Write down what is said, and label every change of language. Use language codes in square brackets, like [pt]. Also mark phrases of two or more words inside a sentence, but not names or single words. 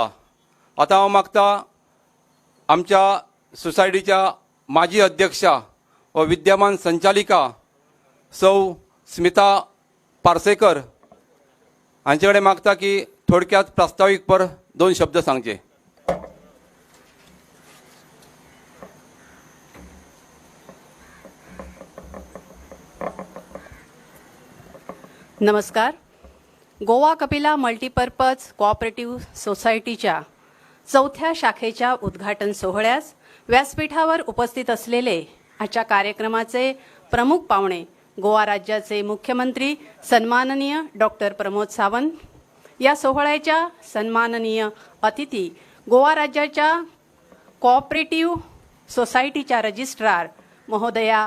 [kok] आता हांव मागता आमच्या सोसायटीच्या माजी अध्यक्षा व विद्यमान संचालिका सौ स्मिता पार्सेकर हांचे कडेन मागता की थोडक्यात प्रास्ताविकपर 2 शब्द सांगचे। [mr] नमस्कार। गोवा कपिला मल्टीपर्पज कोऑपरेटिव्ह सोसायटीच्या चौथ्या शाखेच्या उद्घाटन सोहळ्यास व्यासपीठावर उपस्थित असलेले आजच्या कार्यक्रमाचे प्रमुख पाहुणे गोवा राज्याचे मुख्यमंत्री सन्माननीय डॉक्टर प्रमोद सावंत, या सोहळ्याच्या सन्माननीय अतिथी गोवा राज्याच्या [en] cooperative society's registrar [mr] महोदया